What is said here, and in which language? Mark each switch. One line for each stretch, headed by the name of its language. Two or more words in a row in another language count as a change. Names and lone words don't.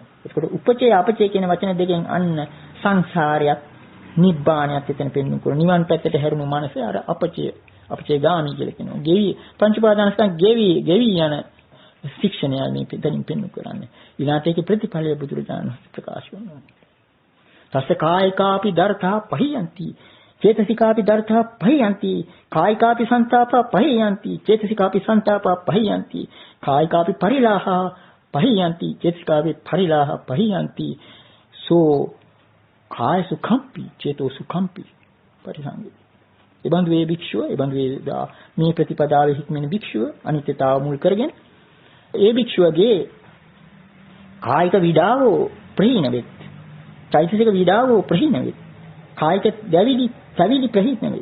Sinhala: ඒකට උපචේ අපචේ කියන වචන දෙකෙන් අන්න සංසාරයක් නිබ්බාණයක් එතන පෙන්වන්න කරන නිවන් පැත්තට හැරුණු මනස අර අපචේ ගාමි කියලා කියනවා. ගෙවි පංච උපාදානස්කන්ධ ගෙවි යන ශික්ෂණය මේ දෙනින් පෙන්වන්න කරන්නේ. ඊළාට ඒකේ ප්‍රතිඵලය බුදුරජාණන් ප්‍රකාශ කරනවා.
Pali: තස්ස කායිකාපි දර්ථා පහියන්ති චේතසිකාපි දර්ථා පහියන්ති කායිකාපි සංතාපා පහියන්ති චේතසිකාපි සංතාපා පහියන්ති කායිකාපි පරිලාහා පහියන්ති චේතසිකාපි පරිලාහා පහියන්ති සෝ කාය සුඛම්පි චේතෝ සුඛම්පි පරිසංගි.
Sinhala: එබඳු වේ භික්ෂුව එබඳු වේ මේ ප්‍රතිපදාවේ හික්මෙන භික්ෂුව අනිත්‍යතාව මුල් කරගෙන ඒ භික්ෂුවගේ කායික විඩාවෝ ප්‍රහීන වෙත්. චෛතසික විඩාවෝ ප්‍රහීන වෙත්. කායික දැවිලි ප්‍රහීන වෙත්.